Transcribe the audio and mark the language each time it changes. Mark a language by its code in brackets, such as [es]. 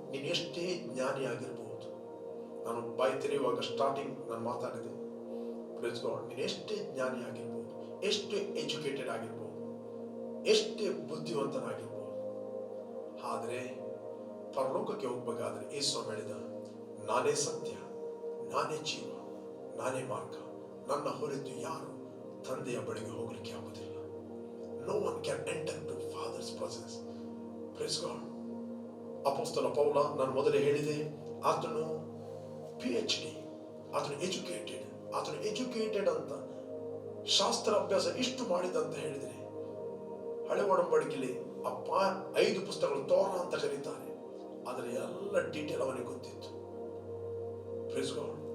[kn] ನೀನು ಎಷ್ಟೇ ಜ್ಞಾನಿಯಾಗಿರ್ಬೋದು, ನಾನು ಬಾಯಿ ತೆರೆಯುವಾಗ ಸ್ಟಾರ್ಟಿಂಗ್ ನಾನು ಮಾತಾಡಿದೆ, [en] praise God, [kn] ನೀನು ಎಷ್ಟೇ ಜ್ಞಾನಿಯಾಗಿರ್ಬೋದು, ಎಷ್ಟೇ ಎಜುಕೇಟೆಡ್ ಆಗಿರ್ಬೋದು, ಎಷ್ಟೇ ಬುದ್ಧಿವಂತನಾಗಿರ್ಬೋದು, ಆದರೆ ಪರಲೋಕಕ್ಕೆ ಹೋಗ್ಬೇಕಾದ್ರೆ ಯೇಸು ಹೇಳಿದ, ನಾನೇ ಸತ್ಯ, ನಾನೇ ಜೀವ, ನಾನೇ ಮಾರ್ಗ, ನನ್ನ ಹೊರತು ಯಾರು ತಂದೆಯ ಬಳಿಗೆ ಹೋಗ್ಲಿಕ್ಕೆ ಆಗುವುದಿಲ್ಲ. [en] No one can enter to Father's presence. Praise God. [kn] ಅಪೊಸ್ತಲ ಪೌಲ, ನಾನು ಮೊದಲೇ ಹೇಳಿದೆ, ಆತನು PhD, ಆತನು ಎಜುಕೇಟೆಡ್ ಅಂತ ಶಾಸ್ತ್ರ ಅಭ್ಯಾಸ ಇಷ್ಟು ಮಾಡಿದಂತ ಹೇಳಿದರೆ, ಹಳೆ ಒಡಂಬಡಿಕೆಯಲ್ಲಿ 5 ಪುಸ್ತಕಗಳು ತೋರ ಅಂತ ಕರೀತಾರೆ, ಆದರೆ ಎಲ್ಲ ಡೀಟೇಲ್ ಅವನಿಗೆ ಗೊತ್ತಿತ್ತು. [en] Praise God.